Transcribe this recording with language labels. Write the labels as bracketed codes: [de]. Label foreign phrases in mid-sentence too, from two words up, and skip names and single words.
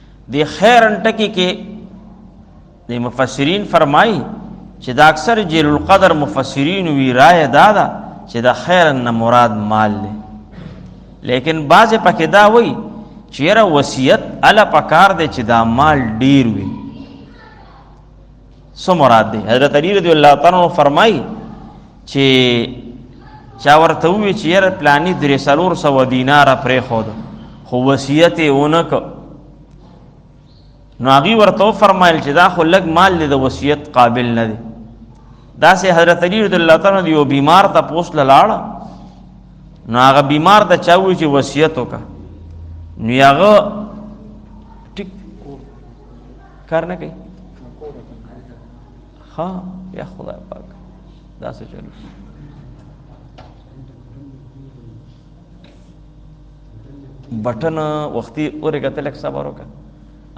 [ps] د خیرن ټکی کې د مفسرین فرمایي چې دا اکثر جلیل القدر مفسرین وی رائے دادا چې دا خیرن نه مراد مال دی، لیکن بعض پکې دا وی چې یاره وصیت الا پکار دی چې دا مال ډیر وي. سو مراد دی؟ حضرت علی [ar] رضی اللہ تعالی عنہ [ps] فرمایي چې چا ورته وی چې یاره پلانی 300 دینار پرېښود خو وصیت یې ونه که، نو هغوی ورته وفرمایل چې دا خو لږ مال دی د وصیت قابل نه دی. داسې حضرت علی [ar] رضی اللہ تعالی عنہ [ps] یو بیمار تپوس له لاړه، نو هغه بیمار ته چا وویل چې وصیت وکړه، نو هغه ټیک کار نه کوي. ها یا خدای پاک داسې چلو بټن وختي اورېږه ته لږ صبر وکړه.